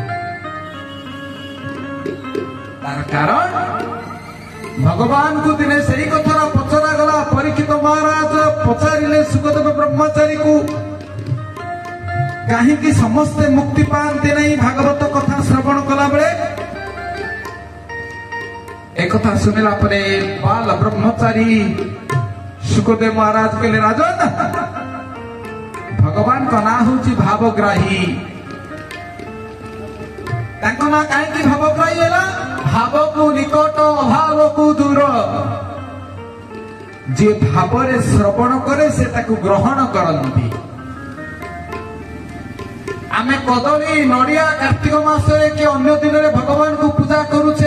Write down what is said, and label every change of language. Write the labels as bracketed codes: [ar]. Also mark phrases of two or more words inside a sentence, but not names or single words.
[or] ତାର କାରଣ ଭଗବାନଙ୍କୁ ଦିନେ ସେଇ କଥାର ପଚରା ଗଲା। ପରୀକ୍ଷିତ ମହାରାଜ ପଚାରିଲେ ସୁଖଦେବ ବ୍ରହ୍ମଚାରୀକୁ, କାହିଁକି ସମସ୍ତେ ମୁକ୍ତି ପାଆନ୍ତି ନାହିଁ ଭାଗବତ କଥା ଶ୍ରବଣ କଲା ବେଳେ? ଏକଥା ଶୁଣିଲା ପରେ ବାଳ ବ୍ରହ୍ମଚାରୀ ସୁଖଦେବ ମହାରାଜ କହିଲେ, ରାଜନ, ଭଗବାନଙ୍କ ନାଁ ହେଉଛି ଭାବଗ୍ରାହୀ। ତାଙ୍କ ନାଁ କାହିଁକି ଭାବଗ୍ରାହୀ ହେଲା? ଭାବକୁ ନିକଟ, ଅଭାବକୁ ଦୂର। ଯିଏ ଭାବରେ ଶ୍ରବଣ କରେ ସେ ତାକୁ ଗ୍ରହଣ କରନ୍ତି। ଆମେ କଦଳୀ ନଡ଼ିଆ କାର୍ତ୍ତିକ ମାସରେ କି ଅନ୍ୟ ଦିନରେ ଭଗବାନଙ୍କୁ ପୂଜା କରୁଛେ।